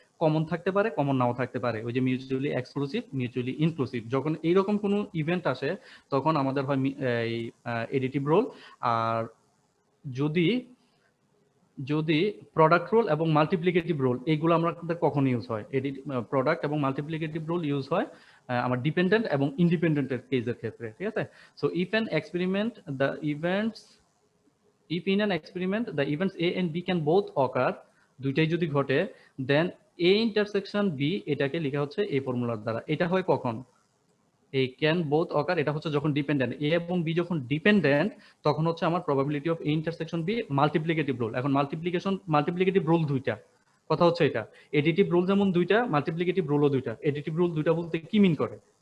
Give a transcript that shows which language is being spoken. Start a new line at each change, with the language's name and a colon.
Bangla: Common থাকতে পারে, common নাও থাকতে পারে। ওই যে মিউচুয়ালি এক্সক্লুসিভ, মিউচুয়ালি ইনক্লুসিভ, যখন এইরকম কোনো ইভেন্ট আসে তখন আমাদের হয় এই এডিটিভ রোল। আর যদি যদি প্রোডাক্ট রোল এবং মাল্টিপ্লিকেটিভ রোল এইগুলো আমাদের কখন ইউজ হয়, প্রোডাক্ট এবং মাল্টিপ্লিকেটিভ রোল ইউজ হয় আমার ডিপেন্ডেন্ট এবং ইন্ডিপেন্ডেন্টের কেসের ক্ষেত্রে, ঠিক আছে।
English: so if an experiment the events if in an experiment the events A and B can both occur,
Bangla: দুইটাই যদি ঘটে,
English: then A intersection B
Bangla: এটাকে লেখা হচ্ছে এই ফর্মুলার দ্বারা। এটা হয় কখন? এই
English: can both occur,
Bangla: এটা হচ্ছে যখন ডিপেন্ডেন্ট। এ এবং বি যখন ডিপেন্ডেন্ট তখন হচ্ছে আমার probability of A intersection B multiplicative rule. এখন মাল্টিপ্লিকেটিভ রুল দুইটা, কথা হচ্ছে এটা। এডিটিভ রুল যেমন দুইটা, মাল্টিপ্লিকেটিভ রুলও দুইটা। এডিটিভ রুল দুইটা বলতে কি মিন করে?